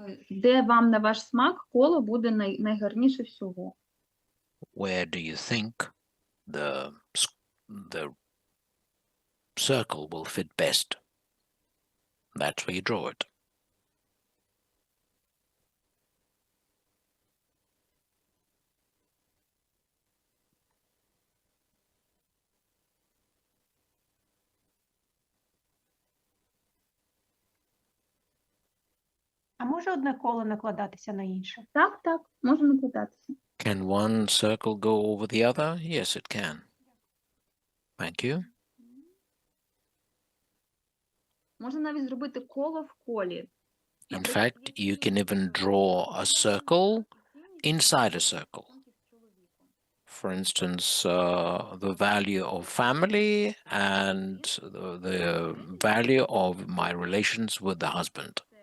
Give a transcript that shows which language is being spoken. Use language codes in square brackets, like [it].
[uk] Де вам на ваш смак коло буде найгарніше всього? [en] Where do you think the circle will fit best? That's where you draw it. [uk] А може одне коло накладатися на інше? Так, може накладатися. [en] Can one circle go over the other? Yes, it can. Thank you. [uk] Можна навіть зробити коло в колі. [en] In fact, you can even draw a circle inside a circle. For instance, the value of family and the value of my relations with the husband.